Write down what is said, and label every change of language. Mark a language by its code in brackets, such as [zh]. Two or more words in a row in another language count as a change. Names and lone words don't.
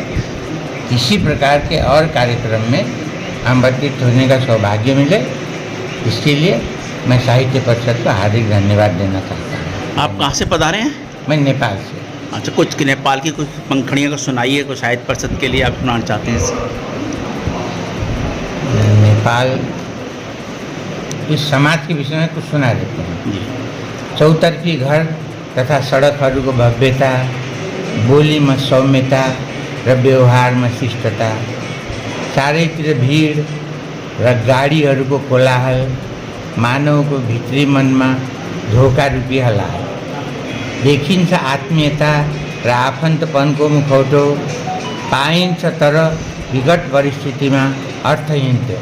[hi] इसी प्रकार के और कार्यक्रम में आमंत्रित होने का सौभाग्य मिले, इसके लिए मैं साहित्य परिषद को हार्दिक धन्यवाद देना चाहता हूँ। आप कहाँ से पधारे हैं? मैं नेपाल से। अच्छा, कुछ नेपाल की कुछ पंखड़ियों को सुनाइए, कुछ साहित्य परिषद के लिए आप सुनाना चाहते हैं? नेपाल इस समाज के विषय में कुछ सुना देते हैं। जी। [ne] चौतरफी घर तथा सडकहरूको भव्यता, बोलीमा सौम्यता र व्यवहारमा शिष्टता, चारैतिर भीड र गाडीहरूको कोलाहल, मानवको भित्री मनमा धोका रूपी हलाल, देखिन्छ आत्मीयता र आफन्तपनको मुखौटो, पाइन्छ तर विकट परिस्थितिमा अर्थहीन त्यो।